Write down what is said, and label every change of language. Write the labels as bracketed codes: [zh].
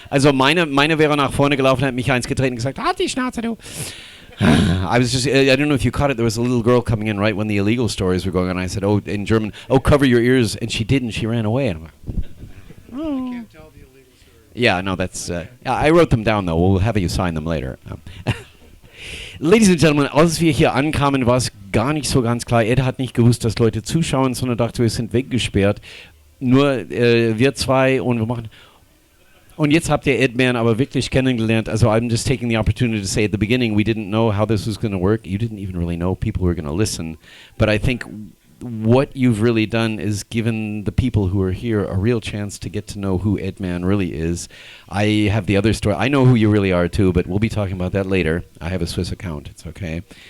[de] Also meine wäre nach vorne gelaufen, hat mich eins getreten und gesagt, halt die Schnauze, du. [en] I was just, I don't know if you caught it, there was a little girl coming in right when the illegal stories were going on. I said, in German, cover your ears, and she didn't, she ran away. And I'm like, oh. I can't tell the illegal stories. Yeah, no, that's, I wrote them down though, we'll have you sign them later. Ladies and Gentlemen, [de] als wir hier ankamen, war es gar nicht so ganz klar. Ed hat nicht gewusst, dass Leute zuschauen, sondern dachte, wir sind weggesperrt. Nur wir zwei und wir machen... Und jetzt habt ihr Ed Mann aber wirklich kennengelernt. [en] Also I'm just taking the opportunity to say at the beginning, we didn't know how this was going to work. You didn't even really know people were going to listen. But I think what you've really done is given the people who are here a real chance to get to know who Ed Mann really is. I have the other story. I know who you really are too, but we'll be talking about that later. I have a Swiss account. It's okay.